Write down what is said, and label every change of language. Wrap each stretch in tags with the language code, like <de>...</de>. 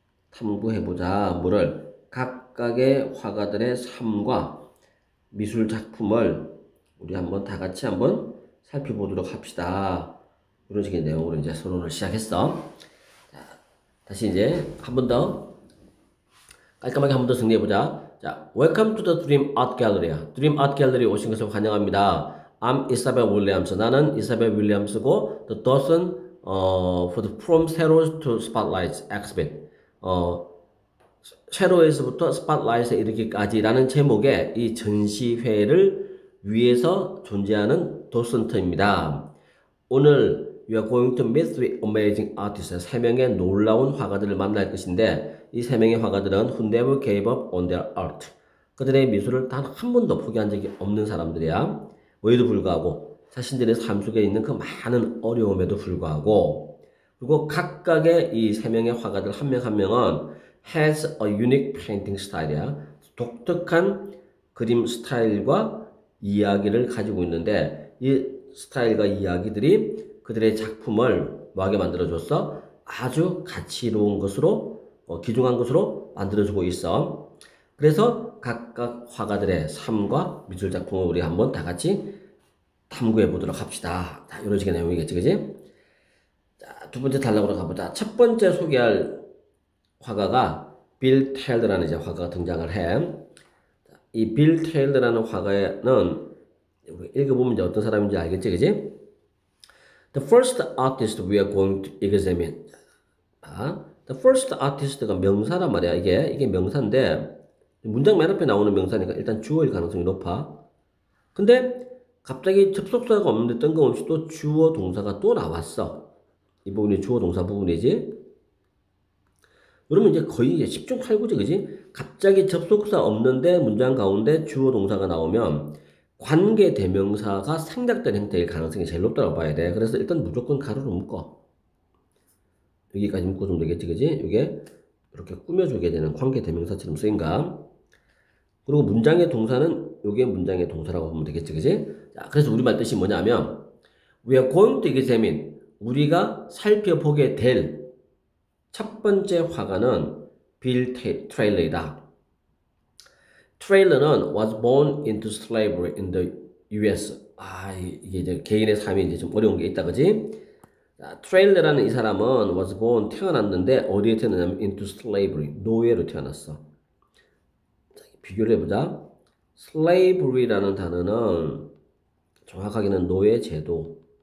<ko>탐구해보자. 뭐를? 각각의 화가들의 삶과 미술 작품을 우리 한번 다 같이 한번 살펴보도록 합시다. 이런 식의 내용으로 이제 서론을 시작했어. 자, 다시 이제 한 번 더 깔끔하게 한 번 더 정리해보자.</ko> <en>자, Welcome to the Dream Art Gallery.</en> <ko>Dream Art Gallery 오신 것을 환영합니다.</ko> <en>I'm Isabel Williams.</en> <ko>나는 이사벨 윌리엄스고</ko> <en>The Dawson for the From Zero to Spotlight Exhibit.</en> <ko>쉐로에서부터 스팟라이트에 이르기까지라는 제목의 이 전시회를 위해서 존재하는 도슨트입니다.</ko> <en>오늘 we are going to meet with amazing artists.</en> <ko>3명의 놀라운 화가들을 만날 것인데, 이 3명의 화가들은</ko> <en>who never gave up on their art.</en> <ko>그들의 미술을 단 한 번도 포기한 적이 없는 사람들이야. 뭐에도 불구하고 자신들의 삶 속에 있는 그 많은 어려움에도 불구하고, 그리고 각각의 이 3명의 화가들 한 명 한 명은</ko> <en>has a unique painting style</en> <ko>이야. 독특한 그림 스타일과 이야기를 가지고 있는데, 이 스타일과 이야기들이 그들의 작품을 뭐하게 만들어줬어? 아주 가치로운 것으로, 귀중한 것으로 만들어주고 있어. 그래서 각각 화가들의 삶과 미술 작품을 우리 한번 다 같이 탐구해 보도록 합시다. 자, 이런 식의 내용이겠지, 그지? 자, 두 번째 단락으로 가보자. 첫 번째 소개할 화가가 빌 테일러라는 이제 화가가 등장을 해. 이 빌 테일러라는 화가는 읽어보면 이제 어떤 사람인지 알겠지, 그지?</ko> <en>The first artist we are going to examine. The first artist</en> <ko>가 명사란 말이야. 이게 명사인데 문장 맨 앞에 나오는 명사니까 일단 주어일 가능성이 높아. 근데 갑자기 접속사가 없는데 뜬금없이 또 주어 동사가 또 나왔어. 이 부분이 주어 동사 부분이지. 그러면 이제 거의 이제 10중 8구지, 그지? 갑자기 접속사 없는데 문장 가운데 주어 동사가 나오면 관계 대명사가 생략된 형태일 가능성이 제일 높다고 봐야 돼. 그래서 일단 무조건 가로로 묶어. 여기까지 묶어주면 되겠지, 그지? 이게 이렇게 꾸며주게 되는 관계 대명사처럼 쓰인가? 그리고 문장의 동사는 이게 문장의 동사라고 보면 되겠지, 그지? 자, 그래서 우리말 뜻이 뭐냐면</ko> <en>we are going to examine.</en> <ko>우리가 살펴보게 될 첫 번째 화가는 빌 트레일러이다.</ko> <en>트레일러는 was born into slavery in the US.</en> <ko>이게 이제 개인의 삶이 이제 좀 어려운 게 있다, 그지? 자, 트레일러라는 이 사람은</ko> <en>was born</en> <ko>태어났는데 어디에 태어났냐면</ko> <en>into slavery,</en> <ko>노예로 태어났어. 자, 비교를 해보자. slavery라는 단어는 정확하게는 노예 제도.</ko>